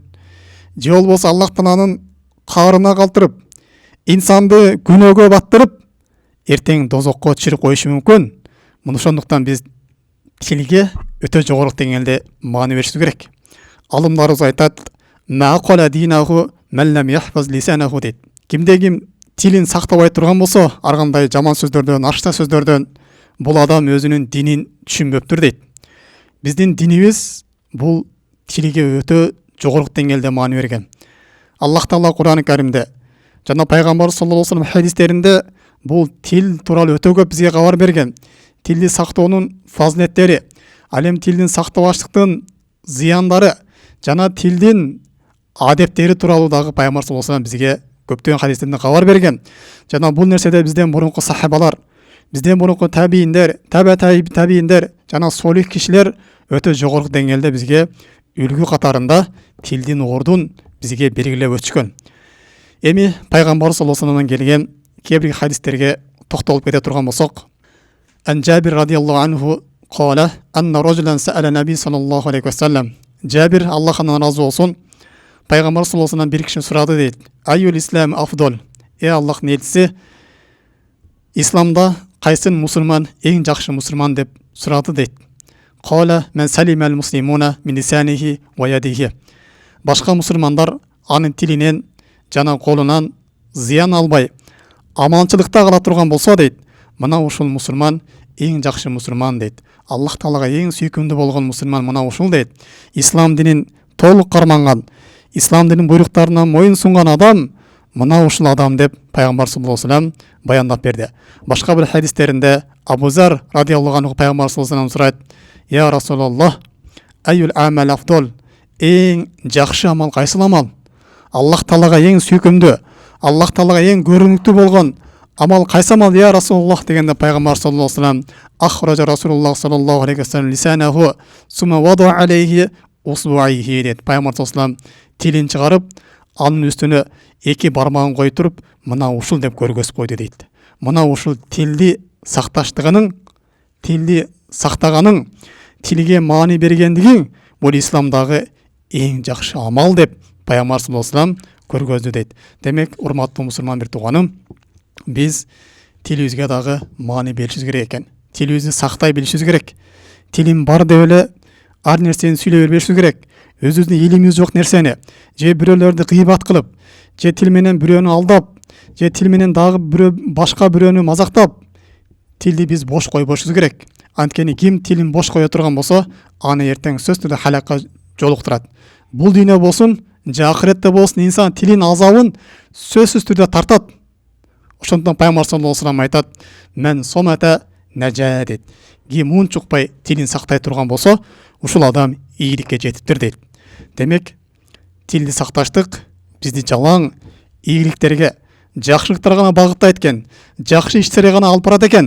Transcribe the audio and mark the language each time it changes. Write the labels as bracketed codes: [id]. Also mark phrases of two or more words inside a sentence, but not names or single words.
[ky] Же болбосо Аллах Тааланын каарына калтырып, инсанды күнөөгө баттырып, эртең дозокко түшүрүп коюшу мүмкүн. Муну ошондуктан биз тилге өтө жогору деңгээлде маани беришибиз керек. Алымдарыбыз айтат: [ar] "ما كمل دينه من لم يحفظ لسانه" [ky] дейт. Кимде ким тилин сактабай турган болсо, ар кандай жаман сөздөрдөн, ашыкча сөздөрдөн, бул адам өзүнүн динин түшүнбөптүр дейт. Биздин динибиз бул тилге өтө жогору деңгээлде маани берген. Аллах Таала Кур'ан-ы Каримде жана пайгамбар [ar] صلى الله عليه وسلم [ky] хадистеринде бул тил тууралуу өтө көп бизге кабар берген. Тилди сактоонун фазилеттери, ал эми тилдин сактабаштыктын зыяндары жана тилдин адептери тууралуу дагы пайгамбар [ar] صلى الله عليه وسلم [ky] бизге көптөгөн хадистеринде кабар берген. Жана бул нерседе бизден мурунку сахабалар, бизден мурунку табииндер, табииндер жана солих кишилер өтө жогору деңгээлде бизге үлгү катарында тилдин ордун бизге белгилеп өтүшкөн. Эми пайгамбар [ar] صلى الله عليه وسلمдан [ky] келген кээ бир хадистерге токтолуп кете турган болсок, [ar] عن جابر رضي الله عنه قال أن رجلا سأل النبي صلى الله عليه وسلم. [ky] Жабир, Аллахтан разы болсун, пайгамбар [ar] صلى الله عليه وسلمдан [ky] бир киши сурады дейт: [ar] "أي الإسلام أفضل?" [ky] Аллахтын элчиси, исламда кайсын мусулман эң жакшы мусулман деп сурады дейт. [ar] قال من سلم المسلمون من لسانه ويده. [ky] Башка мусулмандар анын тилинен жана колунан зыян албай, аманчылыкта кала турган болсо дейт, мына ушул мусулман эң жакшы мусулман дейт. Аллах Таалага эң сүйкүмдүү болгон мусулман мына ушул дейт. Ислам динин толук карманган, ислам динин буйруктарына моюн сунган адам мына ушул адам деп пайгамбар [ar] صلى الله عليه وسلم [ky] баяндап берди. Башка бир хадистеринде Абу Зар [ar] رضي الله عنه [ky] пайгамбар [ar] صلى الله عليه وسلم [ky] сурайт: [ar] "يا رسول الله أي العمل أفضل?" [ky] Эң жакшы амал кайсыл амал? Аллах Таалага эң сүйкүмдүү, Аллах Таалага эң көрүнүктүү болгон амал кайсы амал, [ar] يا رسول الله [ky] дегенде пайгамбар [ar] صلى الله عليه وسلم: "أخرج رسول الله صلى الله عليه وسلم لسانه ثم وضع عليه إصبعيه" [ky] дейт. Пайгамбар [ar] صلى الله عليه وسلم [ky] тилин чыгарып, анын үстүнө эки бармагын коюп туруп, мына ушул деп көргөзүп койду дейт. Мына ушул тилди сакташтыгының, тилди сактаганың, тилге маани бергендигиң бул исламдагы эң жакшы амал деп пайгамбар [ar] صلى الله عليه وسلم [ky] көргөздү дейт. Демек, урматтуу мусулман бир тууганым, биз тилибизге дагы маани беришибиз керек экен. Тилибизди сактай билишибиз керек. Тилим бар деп эле ар нерсени сүйлөй бербешибиз керек. Өзүбүздүн илимибиз жок нерсени, же бирөөлөрдү кыйбат кылып, же тил менен бирөөнү алдап, же тил менен дагы башка бирөөнү мазактап, тилди биз бош койбошубуз керек. Анткени ким тилин бош кое турган болсо, аны эртең сөзсүз түрдө халакка жолуктурат. Бул дүйнө болсун, же акыретте болсун, инсан тилин азабын сөзсүз түрдө тартат. Ошондон пайгамбар [ar] صلى الله عليه وسلم [ky] айтат: [ar] "من صمت نجا" [ky] дейт. Ким унчукпай тилин сактай турган болсо, ушул адам ийгиликке жетиптир дейт. Демек, тилди сакташтык бизди жалаң ийгиликтерге, жакшылыктарга гана багыттайт экен, жакшы иштерге гана алып барат экен.